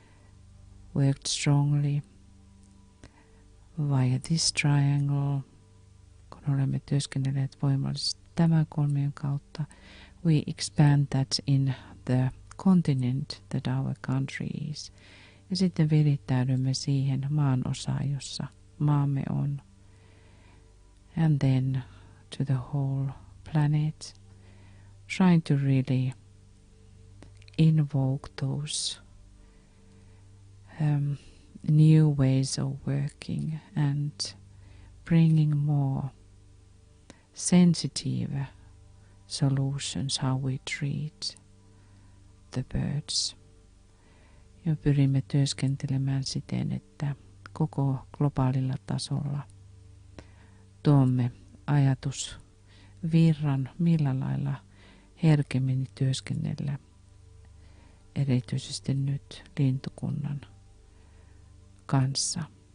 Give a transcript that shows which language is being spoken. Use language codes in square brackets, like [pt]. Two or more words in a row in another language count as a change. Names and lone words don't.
[en] worked strongly via this triangle, [fi] kun olemme työskennelleet voimallisesti tämän kolmion kautta, [en] we expand that in the continent that our country is. [fi] Ja sitten virittäydymme siihen maanosaan, jossa maamme on. [en] And then to the whole planet, trying to really invoke those new ways of working and bringing more sensitive solutions how we treat the birds. [fi] Ja pyrimme työskentelemään siten, että koko globaalilla tasolla tuomme ajatusvirran, millä lailla herkemmin työskennellä, erityisesti nyt lintukunnan kanssa.